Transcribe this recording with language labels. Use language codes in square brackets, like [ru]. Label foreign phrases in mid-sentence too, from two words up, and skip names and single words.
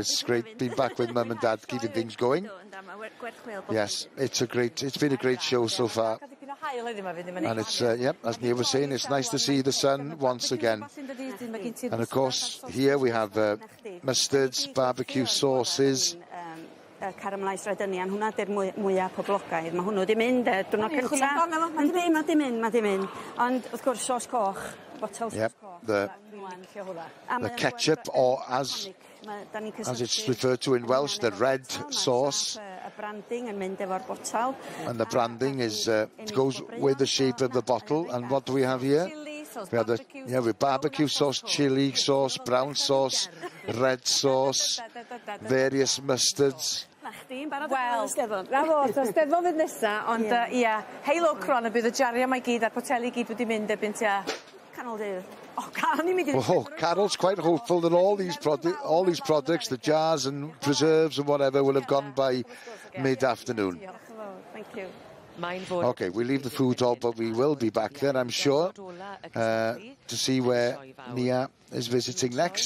[en] It's great being back with Mum and Dad, keeping things going. Yes, it's been a great show so far. And it's, yep, as Nia was saying, it's nice to see the sun once again. And of course, here we have mustards, barbecue sauces. Caramelised red onion, [cy] hwnna di'r mwyaf poblogaidd. Mae hwnnw di mynd, diwrnod cynta. Mae di mynd. Ond wrth gwrs sos coch, botel sos coch. [en] The ketchup, or as it's referred to in Welsh, the red sauce. And the branding is goes with the shape of the bottle. And what do we have here? We have with barbecue sauce, chili sauce, brown sauce, red sauce, various mustards. [cy] Wel, Steddfod fydd nesa, ond ia, heilo cron a bydd y jariau mae gyd a'r poteli gyd wedi mynd erbyn tua canol dydd. [en] Oh, Carol's quite hopeful that all these products, the jars and preserves and whatever, will have gone by mid-afternoon. Thank you. Okay, we leave the food hall, but we will be back there, I'm sure, to see where Nia is visiting next.